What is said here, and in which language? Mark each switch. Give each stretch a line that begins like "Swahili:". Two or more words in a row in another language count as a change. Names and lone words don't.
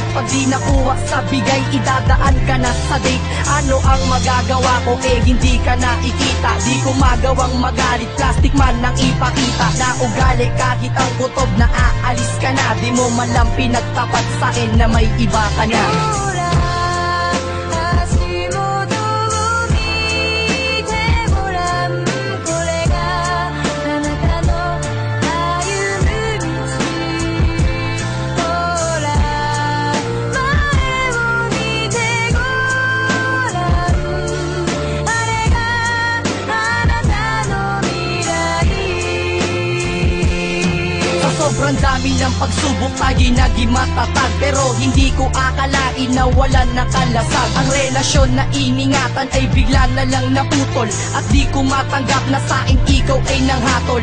Filipino: Pag di nakuha sa bigay, idadaan ka na sa date. Ano ang magagawa ko eh hindi ka nakikita. Di ko magawang magalit, plastic man ang ipakita. Na ugali kahit ang kutob na aalis ka na. Di mo man lang pinagtapat sa'kin na may iba ka na.
Japanese: ほら足元を見てごらん、これがあなたの歩む道。ほら前を見てごらん、あれがあなたの未来。
Filipino: Sa sobrang dami ng pagsubok tayo'y naging matatag. Pero hindi ko akalain na wala nakalasag. Ang relasyon na iningatan ay bigla na lang naputol. At di ko matanggap na sa'kin ikaw ay nanghatol.